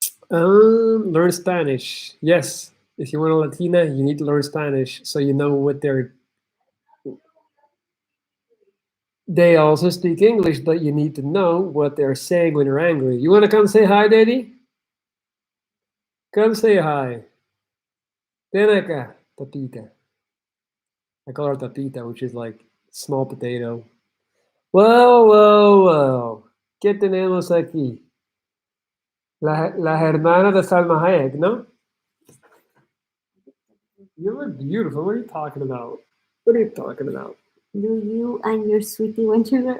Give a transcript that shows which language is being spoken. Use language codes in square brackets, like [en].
[en] Learn Spanish. Yes. If you want a Latina, you need to learn Spanish so you know what they also speak English, but you need to know what they're saying when you're angry. You want to come say hi, Daddy? Come say hi. [es] Ven acá, [en] Tapita. I call her Tapita, which is like small potato. [es] Whoa. ¿Qué tenemos aquí? Las hermanas de Salma Hayek, ¿no? [en] You look beautiful. What are you talking about? What are you talking about? Do you and your sweetie want to?